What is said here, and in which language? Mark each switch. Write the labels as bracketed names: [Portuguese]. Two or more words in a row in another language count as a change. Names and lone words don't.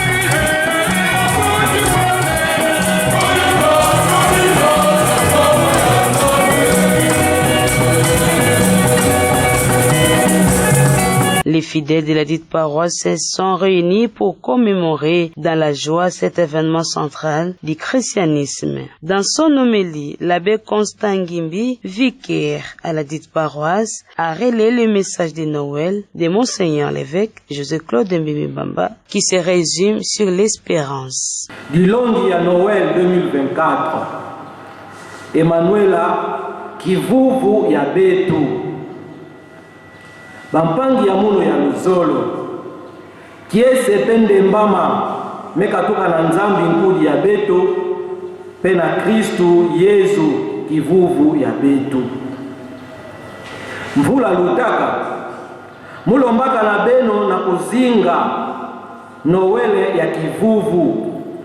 [French] Les fidèles de la dite paroisse sont réunis pour commémorer dans la joie cet événement central du christianisme. Dans son homélie, l'abbé Constant Ngimbi, vicaire à la dite paroisse, a relayé le message de Noël de Monseigneur l'évêque José-Claude Mbimibamba qui se résume sur l'espérance. Du lundi à Noël 2024, [Kongo] Emmanuela kivuvu ya betu bampangi ya muno ya luzolo kiese pende mbama mekatuka na nzambi nkudi ya beto pena Kristu Yesu kivuvu ya betu mvula lutaka mulombaka na beno na kuzinga Noele ya kivuvu